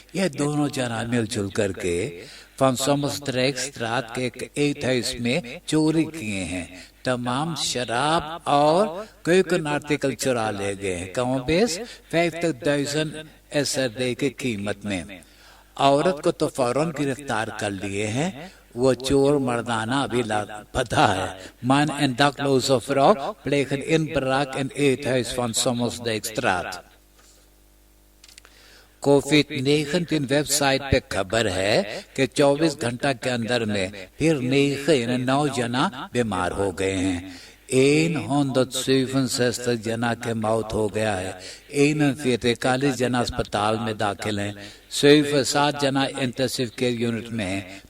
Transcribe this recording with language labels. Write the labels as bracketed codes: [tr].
[hns] ये दोनों जना मिलजुल करके रात के 28 में चोरी किए हैं। तमाम शराब और कोई आर्टिकल चुरा ले गए हैं, कम बेस 50,000 SRD की कीमत में। औरत को तो फौरन गिरफ्तार कर लिए हैं, वो चोर मर्दाना अभी लापता है. [nl] Man en dakloze vrouw plegen inbraak in eethuis van Sommelsdijkstraat. [hns] कोविड-19 वेबसाइट पे खबर है कि 24 घंटा के अंदर में फिर 9 जना बीमार हो गए हैं. 167 जना के मौत हो गया है. 41 जना अस्पताल में दाखिल हैं. 7 जना इंटेंसिव केयर यूनिट में हैं.